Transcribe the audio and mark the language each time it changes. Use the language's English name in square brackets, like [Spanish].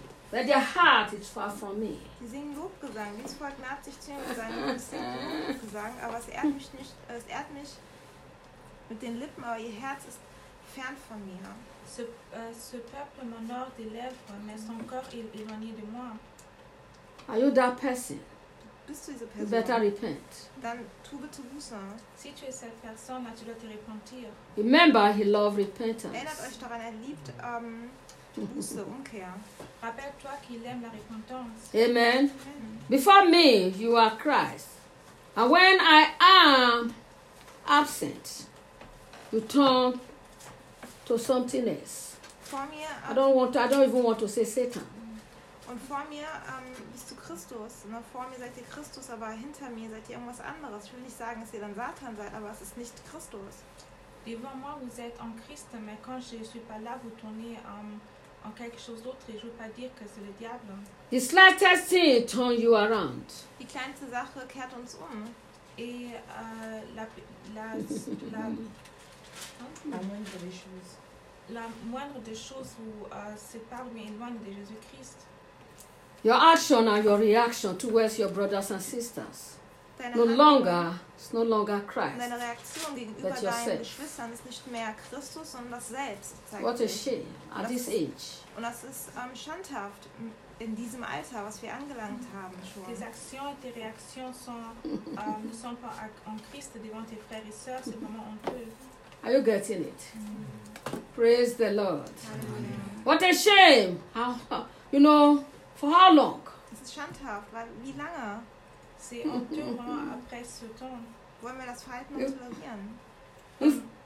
[English] But their heart is far from me. [German] Sie singen Lobgesang. Dies Volk naht sich zu mir mit seinen Lobgesang. Aber es ehrt mich mit den Lippen, aber ihr Herz ist fern von mir. [French] Ce peuple m'honore des lèvres, mais son corps est éloigné de moi. [English] Are you that person? [German] Bist du diese Person? [English] You better repent. [German] Dann tu bitte Buße. [French] Si tu es cette personne, là, tu dois te repentir. [English] Remember, he loved repentance. [German] Erinnert euch daran, er liebt Buße, Umkehr. [French] Rappelle-toi qu'il aime la repentance. [English] Amen. Before me, you are Christ. And when I am absent, you turn to something else. [German] Vor mir, [English] I don't even want to say Satan. [German] Und vor mir bist du Christus. Ne? Vor mir seid ihr Christus, aber hinter mir seid ihr irgendwas anderes. Ich will nicht sagen, dass ihr dann Satan seid, aber es ist nicht Christus. [French] Devant moi, vous êtes en Christ, mais quand je suis pas là, vous tournez en quelque chose d'autre. Je veux pas dire que c'est le diable. [English] The slightest thing turns you around. [German] Die kleinste Sache kehrt uns um. [French] Et la la la moindre chose. la moindre des choses vous sépare ou éloigne de Jésus-Christ. [English] Your action and your reaction towards your brothers and sisters. No longer, it's no longer Christ. [German] Deine Reaktion gegenüber deinen Geschwistern ist nicht mehr Christus, sondern das Selbst. [English] What a shame at this age. [German] Und das ist schandhaft in diesem Alter, was wir angelangt haben schon. [French] Tes actions et tes réactions sont, ne sont pas en Christ devant tes frères et sœurs, c'est vraiment honteux. [English] Are you getting it? Mm-hmm. Praise the Lord. Amen. What a shame. How, you know, for how long? [German] Es ist schandhaft, weil wie lange? [French] C'est honteux après ce temps. [German] Wollen wir das Verhalten tolerieren?